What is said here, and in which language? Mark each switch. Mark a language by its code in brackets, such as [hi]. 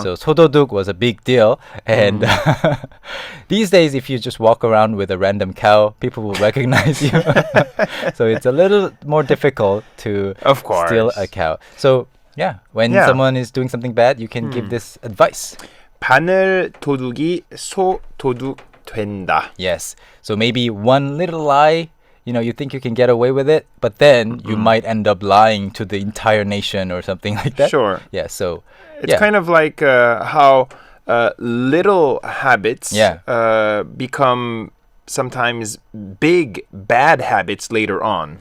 [en] So 소도둑 was a big deal. And these days, if you just walk around with a random cow, people will recognize you. So it's a little more difficult to steal a cow. So Yeah, when someone is doing something bad, you can give this advice. [ko] 바늘 도둑이 소 도둑 된다. [en] Yes. So maybe one little lie, you think you can get away with it, but then you might end up lying to the entire nation or something like that. Sure. Yeah, so... It's kind of like how little habits become sometimes big, bad habits later on.